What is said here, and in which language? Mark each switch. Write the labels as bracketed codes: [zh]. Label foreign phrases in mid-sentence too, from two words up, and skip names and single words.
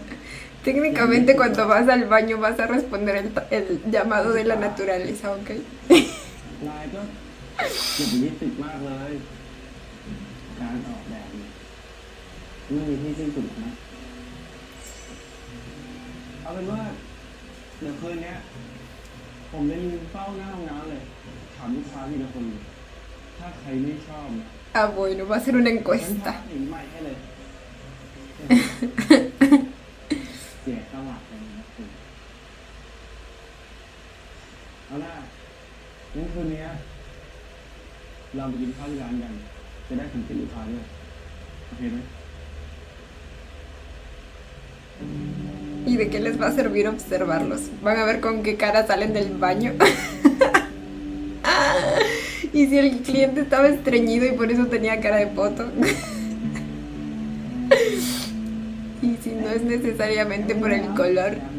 [es] Técnicamente cuando vas al baño vas a responder el llamado de la naturaleza, ¿ok? [th] นายก็อย่าไปยึดติดมากเลยการออกแบบเนี่ยไม่มีที่สิ้นสุดนะเอาเป็นว่าเดี๋ยวคืนนี้ผมจะยืนเฝ้าหน้าห้องน้ำเลยถามลูกค้าทีละคนเลยถ้าใครไม่ชอบนะ [es] Ah, bueno, va a ser una [th] ฉัน [es] encuesta. [th] ทำสิ่งใหม่ให้เลยเสียตลาดเลยนะคุณเอาล่ะงั้นคืนนี้เราไปกินข้าวที่ร้านกันจะได้สังเกตลูกค้าด้วยโอเคไหม [es] ¿Y de qué les va a servir observarlos? Van a ver con qué cara salen del baño. Y si el cliente estaba estreñido y por eso tenía cara de poto. Y si no es necesariamente por el color.